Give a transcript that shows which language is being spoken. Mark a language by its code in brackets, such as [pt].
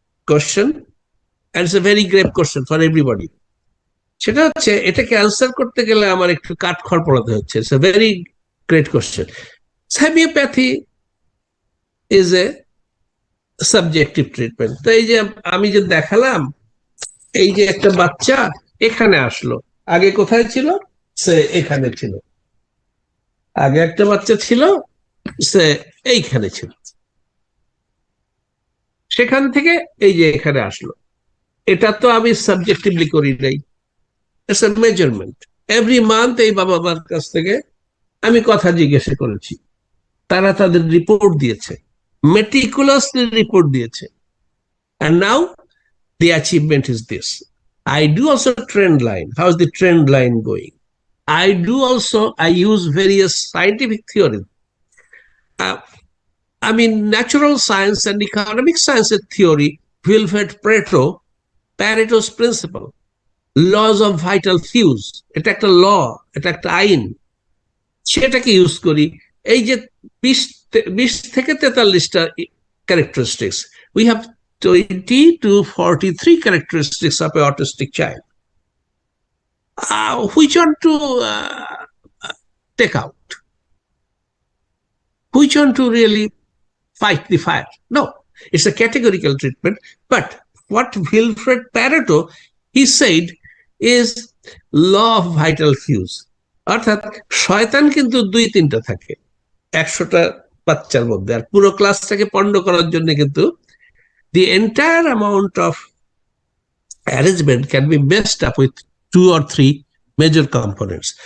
[en] question, and it's a very grave question for everybody. [bn] সেটা হচ্ছে এটাকে অ্যান্সার করতে গেলে আমার একটু কাঠখড় পড়াতে হচ্ছে. [en] It's a very great question. Homeopathy is a subjective treatment. [bn] তো এই যে আমি যে দেখালাম, এই যে একটা বাচ্চা এখানে আসলো, আগে কোথায় ছিল? সে এখানে ছিল. আগে একটা বাচ্চা ছিল, সে এইখানে ছিল, সেখান থেকে এই যে এখানে আসলো. এটা তো আমি সাবজেক্টিভলি করি নাই, [en] It's a measurement. Every month [bn] এই বাবা মার কাছ থেকে আমি কথা জিজ্ঞাসা করেছি, তারা তাদের রিপোর্ট দিয়েছে, মেটিকুলাসলি রিপোর্ট দিয়েছে. [en] And now the achievement is this. I do also trend line. How is the trend line going? I use various scientific theories. I mean, natural science and economic science theory, Wilfred Pareto's principle, laws of vital fews. [bn] এটা একটা ল, এটা একটা আইন, সেটাকে use করি. এই যে 20 থেকে 43টা characteristics. [en] We have 20 to 43 characteristics of an autistic child. Which one to take out? Which one to really fight the fire? No, it's a categorical treatment. But what Wilfred Pareto, he said, is law of vital fews. [bn] অর্থাৎ শয়তান কিন্তু 2-3টা থাকে 100টা বাচ্চার মধ্যে, আর পুরো ক্লাসটাকে পণ্ড করার জন্য কিন্তু [en] the entire amount of arrangement can be messed up with 2 or 3 major components.